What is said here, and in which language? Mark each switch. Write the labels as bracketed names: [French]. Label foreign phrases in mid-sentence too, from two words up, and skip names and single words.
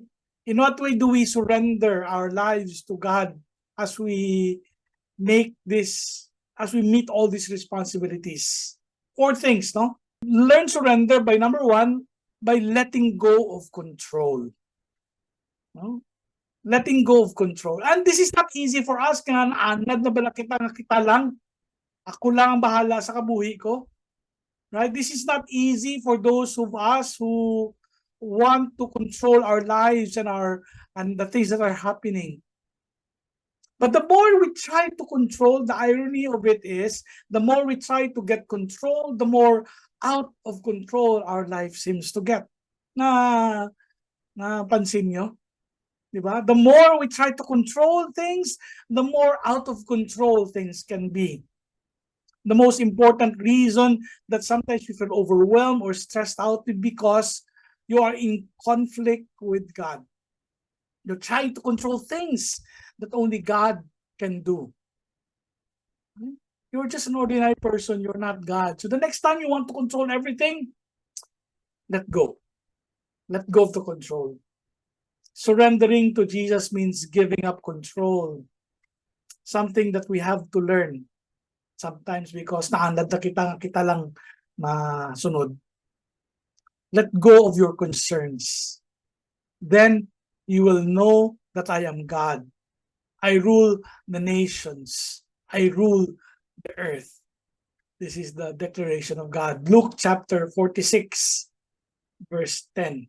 [English] In what way do we surrender our lives to God as we meet all these responsibilities? 4 things, no? Learn surrender by number 1, by letting go of control. No? Letting go of control. And this is not easy for us. [Hiligaynon] Kaya naanad na bala kita lang. Ako lang ang bahala sa kabuhi ko. [English] Right? This is not easy for those of us who want to control our lives and the things that are happening. But the more we try to control, the irony of it is, the more we try to get control, the more out of control our life seems to get. [Filipino] Napansin nyo? Diba? [English] The more we try to control things, the more out of control things can be. The most important reason that sometimes we feel overwhelmed or stressed out is because you are in conflict with God. You're trying to control things that only God can do. You're just an ordinary person. You're not God. So the next time you want to control everything, let go. Let go of the control. Surrendering to Jesus means giving up control. Something that we have to learn. Sometimes because [Hiligaynon] naanad na kita lang masunod. [English] Let go of your concerns. Then you will know that I am God. I rule the nations. I rule the earth. This is the declaration of God. Luke chapter 46, verse 10.